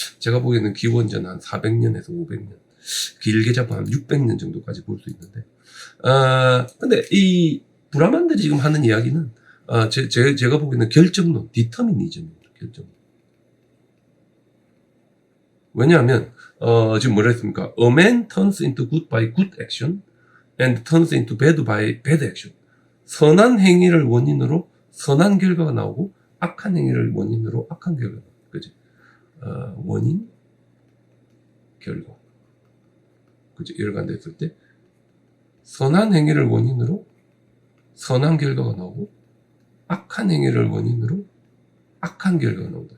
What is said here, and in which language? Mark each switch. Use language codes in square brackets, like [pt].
[ko] 제가 보기에는 기원전 한 400년에서 500년, 길게 잡으면 한 600년 정도까지 볼 수 있는데, 근데 이 브라만들이 지금 하는 이야기는 제가 보기에는 결정론, 디터미니즘입니다. 결정론. 왜냐하면 지금 뭐라 했습니까? [en] A man turns into good by good action and turns into bad by bad action. [ko] 선한 행위를 원인으로 선한 결과가 나오고 악한 행위를 원인으로 악한 결과가 나오고 그지? 원인, 결과. 그지? 이렇게 안 됐을 때 선한 행위를 원인으로 선한 결과가 나오고 악한 행위를 원인으로 악한 결과가 나온다.